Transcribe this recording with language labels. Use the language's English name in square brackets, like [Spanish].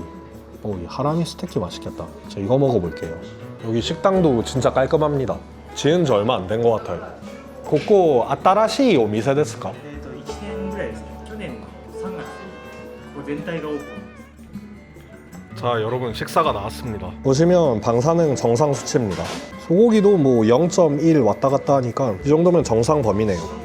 [Korean] 이 하라미 스테이키 맛있겠다. 저 이거 먹어볼게요. 여기 식당도 진짜 깔끔합니다. 지은 지 얼마 안 된 것 같아요. [Japanese] ここ新しいお店ですか? 1年ぐらいですね。去年の3月にここ全体がオープン。 [Korean] 자, 여러분, 식사가 나왔습니다. 보시면 방사능 정상 수치입니다. 소고기도 뭐 0.1 왔다 갔다 하니까 이 정도면 정상 범위네요.